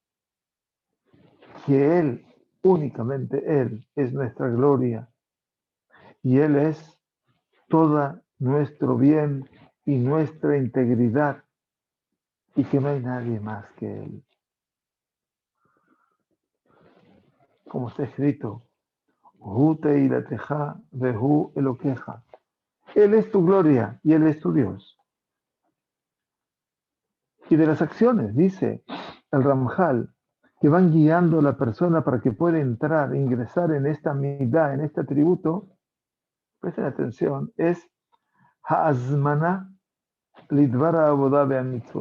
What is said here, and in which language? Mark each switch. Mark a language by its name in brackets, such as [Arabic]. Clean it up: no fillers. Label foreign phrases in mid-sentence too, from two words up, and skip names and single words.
[Spanish] que Él, únicamente Él, es nuestra gloria y Él es todo nuestro bien y nuestra integridad y que no hay nadie más que Él. Como está escrito, [Hebrew] הוא תהלתך והוא אלהיך. [Spanish] Él es tu gloria y Él es tu Dios. Y de las acciones, dice el Ramjal, que van guiando a la persona para que pueda entrar, ingresar en esta midá, en este atributo, presten atención, es [Hebrew] ההזמנה לדברה עבודה במצוות.